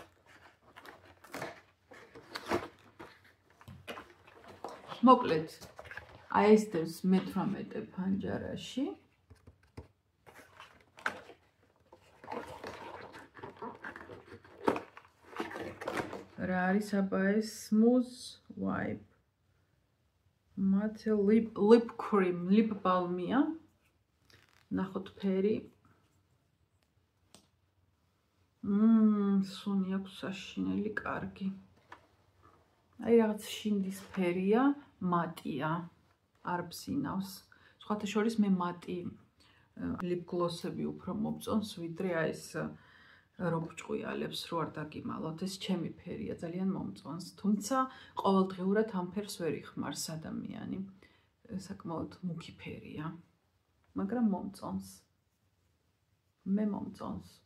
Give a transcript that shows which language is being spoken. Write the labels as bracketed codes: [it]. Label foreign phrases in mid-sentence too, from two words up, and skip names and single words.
[ka] მოკლედ, აი ეს დევს მე-18 ფანჯარაში. რა არის აბა ეს [en] smooth wipe matte lip cream, lip balm- [ka] ია. ნახოთ ფერი. სუნი აქვს საშინელი, კარგი. აი რაღაც შინდის ფერია, მატია. არ ბზინავს. სხვათა შორის მე მატი [en] lip gloss- [ka] ები უფრო მომწონს, ვიდრე აი ეს რო ბჭყვიალებს, რო არ დაგიმალოთ, ეს ჩემი ფერია, ძალიან მომწონს. თუმცა ყოველდღიურად ამ ფერს ვერ იხმარს ადამიანი. საკმაოდ მუქი ფერია. მაგრამ მომწონს. მე მომწონს.